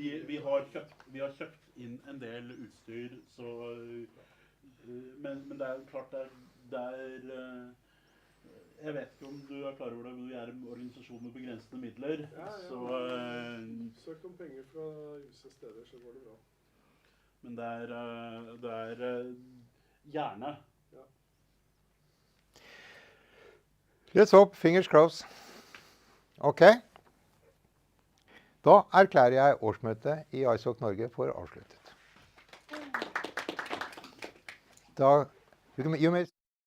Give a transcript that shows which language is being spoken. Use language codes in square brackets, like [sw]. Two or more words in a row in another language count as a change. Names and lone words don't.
[no] Vi har kjøpt inn en del utstyr, så, men det er klart det er jeg vet ikke om du er klar over det, men vi er en organisasjon med begrensede midler. Ja. Så, søk om penger fra visse steder, så går det bra. Men det er gjerne. Ja. [en] Let's hope, fingers crossed. [no] Ok. Da erklærer jeg årsmøtet i ISOC Norge for avsluttet. [en] You may